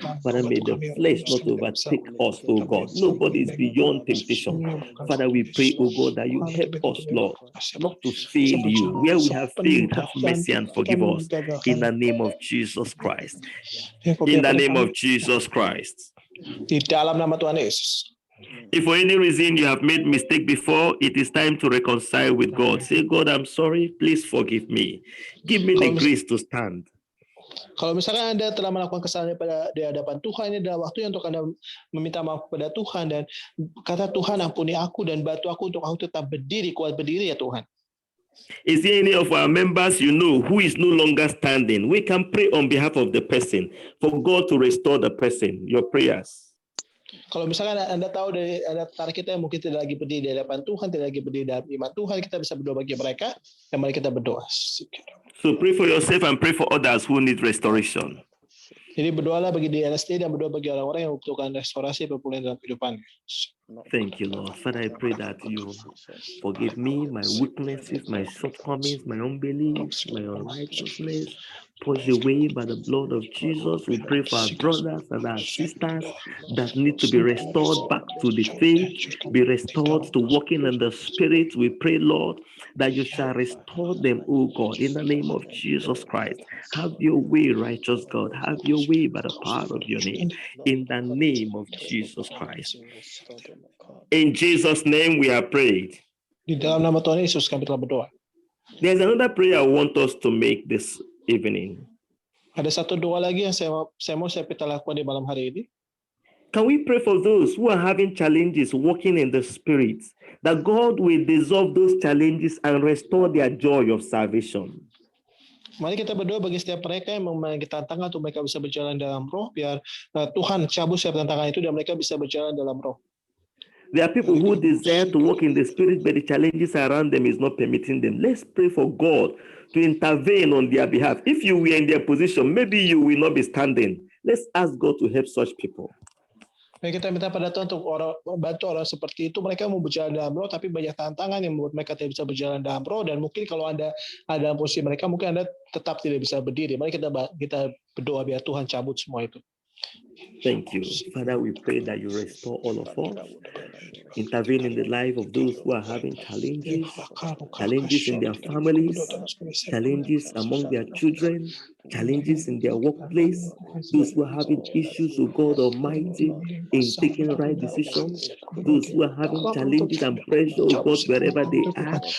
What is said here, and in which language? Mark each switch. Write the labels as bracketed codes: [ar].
[en] Father, may the flesh not overtake us, oh God. Nobody is beyond temptation. Father, we pray, oh God, that you help us, Lord, not to fail you. Where we have failed, have mercy and forgive us. In the name of Jesus Christ. In the name of Jesus Christ. [id] Di dalam nama Tuhan Yesus. [en] If for any reason you have made mistake before, it is time to reconcile with God. Say, God, I'm sorry. Please forgive me. Give me the grace to stand. [id] Kalau misalkan Anda telah melakukan kesalahan di hadapan Tuhan, ini adalah waktunya untuk Anda meminta maaf kepada Tuhan dan kata Tuhan, ampuni aku dan bantu aku untuk aku tetap berdiri, kuat berdiri ya Tuhan. [en] Is there any of our members you know who is no longer standing? We can pray on behalf of the person for God to restore the person. Your prayers. [id] Kalau misalkan Anda tahu dari antara kita yang mungkin tidak lagi berdiri di hadapan Tuhan, tidak lagi berdiri dalam iman Tuhan, kita bisa berdoa bagi mereka, dan mari kita berdoa. [en] So pray for yourself and pray for others who need restoration. [id] Jadi berdoalah bagi diri Anda sendiri dan berdoa bagi orang-orang yang membutuhkan restorasi pemulihan dalam kehidupan. [en] Thank you, Lord. Father, I pray that you forgive me, my weaknesses, my shortcomings, my unbelief, my unrighteousness. Push away by the blood of Jesus. We pray for our brothers and our sisters that need to be restored back to the faith, be restored to walking in the Spirit. We pray, Lord, that you shall restore them, O God, in the name of Jesus Christ. Have your way, righteous God. Have your way by the power of your name, in the name of Jesus Christ. In Jesus' name we are prayed. [id] Di dalam nama Tuhan Yesus kami telah berdoa. [en] There's another prayer I want us to make this evening. [id] Ada satu doa lagi yang saya kita lakukan di malam hari ini. [en] Can we pray for those who are having challenges walking in the Spirit, that God will dissolve those challenges and restore their joy of salvation? [id] Mari kita berdoa bagi setiap mereka yang memiliki tantangan untuk mereka bisa berjalan dalam roh, biar Tuhan cabut setiap tantangan itu dan mereka bisa berjalan dalam roh. [en] There are people who desire to walk in the Spirit, but the challenges around them is not permitting them. Let's pray for God to intervene on their behalf. If you were in their position, maybe you will not be standing. Let's ask God to help such people. [id] Mari kita minta pada Tuhan untuk bantu orang seperti itu. Mereka mau berjalan dalam roh, tapi banyak tantangan yang membuat mereka tidak bisa berjalan dalam roh. Dan mungkin kalau Anda ada dalam posisi mereka, mungkin Anda tetap tidak bisa berdiri. Mari kita berdoa biar Tuhan cabut semua itu. [en] Thank you. Father, we pray that you restore all of us. Intervene in the life of those who are having challenges in their families, challenges among their children, challenges in their workplace, those who are having issues with God Almighty in taking right decisions, those who are having challenges and pressure, oh God, wherever they are.